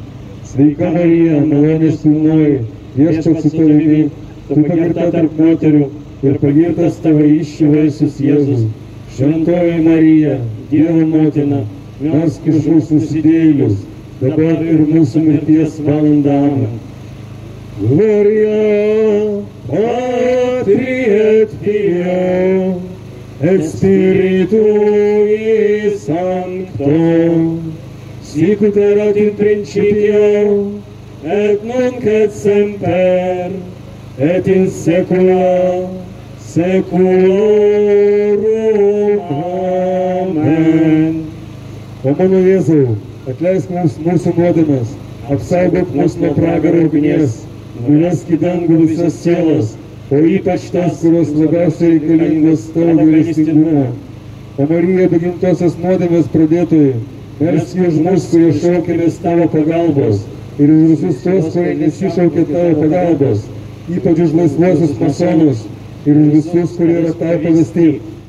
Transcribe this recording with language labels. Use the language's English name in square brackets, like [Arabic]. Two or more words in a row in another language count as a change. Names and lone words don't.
[Lithuanian] Sveika Marija, malonės pilnoji, Viešpats su tavimi, tu pagirta tarp moterų ir pagirtas tavo įsčių vaisius Jėzus. Šventoji Marija, Dievo motina, melsk už mus nusidėjėlius, dabar ir mūsų mirties valandą. Amen. [Latin] Gloria Patri et Filio et Spiritui Sancto, sicut erat in principio et nunc et semper et in saecula saeculorum. Amen. [Lithuanian] O mano Jėzau, atleisk mums mūsų nuodėmes, apsaugok mus nuo pragaro ugnies, nuvesk į dangų visas sielas, o ypač tas, kurios labiausiai reikalingos tavo gailestingumo. O Marija, be gimtosios nuodėmės pradėtojai, melsk už mus, kurie šaukėmės tavo pagalbos, ir už visus tos, kurie nesišaukė tavo pagalbos, ypač už laisvuosius masonus ir už visus, kurie yra tau pavesti,